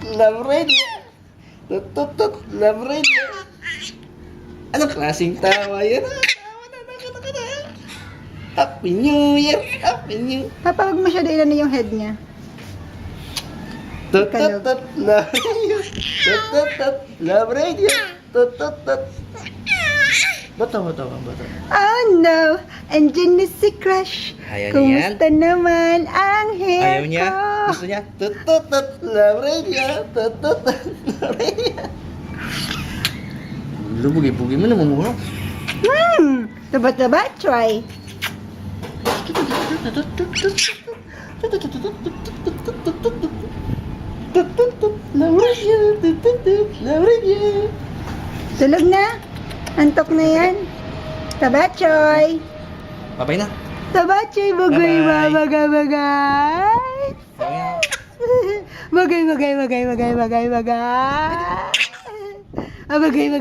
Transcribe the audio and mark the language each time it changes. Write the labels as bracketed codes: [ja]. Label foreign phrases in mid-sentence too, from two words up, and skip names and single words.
[en] love radio. Tut, tut, tut, love radio. [tl] Anong klaseng tawa yan? Tawa na, nakita. [en] Happy New Year! Happy New Year! [tl] Papa, huwag masyado ilan yung head niya. [en] Tut, tut, tut, love radio. Tut, tut, tut, love radio. Tut, tut, tut. [tl] Bato. Oh no! Andyan na si Crush. Ayaw niya yan? Kumusta naman ang hair Ayaw niya? ko? Gusto niya? [en] Tut, tut, tut, love radio. Tut, tut, tut, love radio. [tl] Bugi mo naman mo. Taba, try. [en] Love radio. Tut, tut, tut, love radio. [tl] Tulog na? Antok na yan? Tabachoy! Babay na. Tabachoy, bagay ba? [en] Bye-bye. [tl] Bagay. Bagay. Ah, bagay.